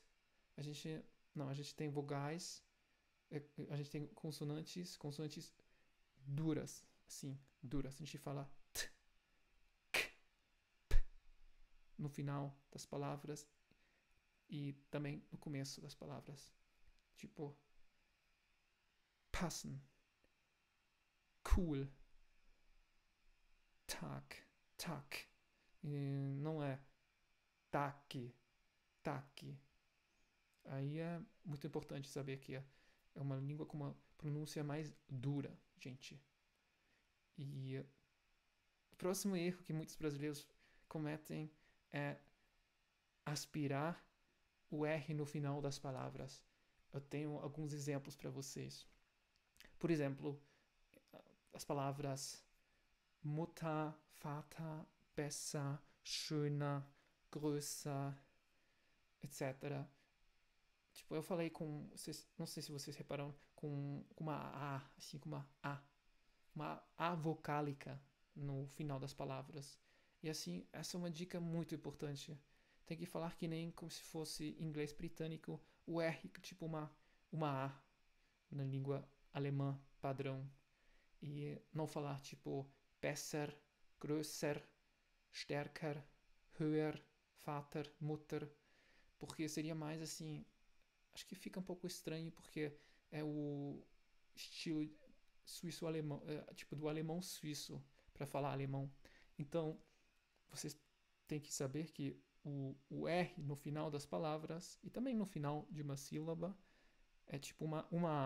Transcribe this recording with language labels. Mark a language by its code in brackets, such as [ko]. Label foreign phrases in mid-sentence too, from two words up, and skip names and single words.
[pt] A gente, não, a gente tem vogais, a gente tem consonantes duras, assim, duras. A gente fala t, k, no final das palavras e também no começo das palavras. Tipo, [de] passen, cool, tak, tak. [pt] E não é taque, taque. Aí é muito importante saber que é uma língua com uma pronúncia mais dura, gente. E o próximo erro que muitos brasileiros cometem é aspirar o R no final das palavras. Eu tenho alguns exemplos para vocês. Por exemplo, as palavras [de] Mutter, Vater, besser, schöner, größer, [pt] etc. Tipo, eu falei com. Não sei se vocês repararam, com uma A, assim, com uma A. Uma A vocálica no final das palavras. E assim, essa é uma dica muito importante. Tem que falar que nem como se fosse inglês britânico, o R, tipo uma A na língua alemã padrão. E não falar tipo [de] besser, größer, stärker, höher, Vater, Mutter, [pt] porque seria mais assim. Acho que fica um pouco estranho porque é o estilo suíço-alemão, tipo do alemão suíço, para falar alemão. Então, vocês têm que saber que o R no final das palavras e também no final de uma sílaba é tipo uma A.